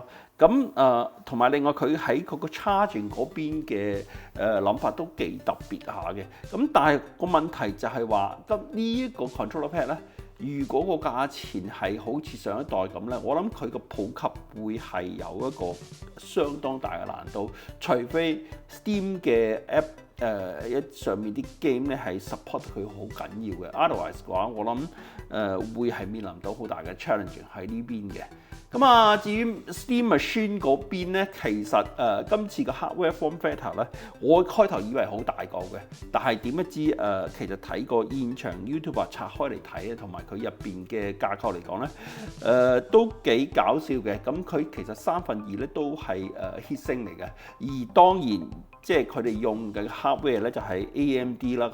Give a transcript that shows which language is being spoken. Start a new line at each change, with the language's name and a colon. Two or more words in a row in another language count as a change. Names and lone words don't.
Cantonese: 同埋另外佢喺佢個 charging 嗰邊嘅諗法都幾特別下嘅。但係個問題就係話，呢一個
English: controller pad
Cantonese: 咧， 如果個價錢係好似上一代咁咧，我諗佢個普及會係有一個相當大嘅難度，除非 Steam 嘅 App 上面啲 game 咧係 support 佢好緊要嘅 ，otherwise 嘅話，我諗會係面臨到好大嘅 challenge 喺呢邊嘅。咁啊，至於 Steam Machine 嗰邊咧，其實今次嘅
English: hardware form factor
Cantonese: 咧，我開頭以為好大個嘅，但係點不知其實睇過現場 YouTuber 拆開嚟睇咧，同埋佢入邊嘅架構嚟講咧，都幾搞笑嘅。咁佢其實2/3咧都係heatsink嚟嘅，而當然即係佢哋用嘅 hardware 咧就係 AMD 啦。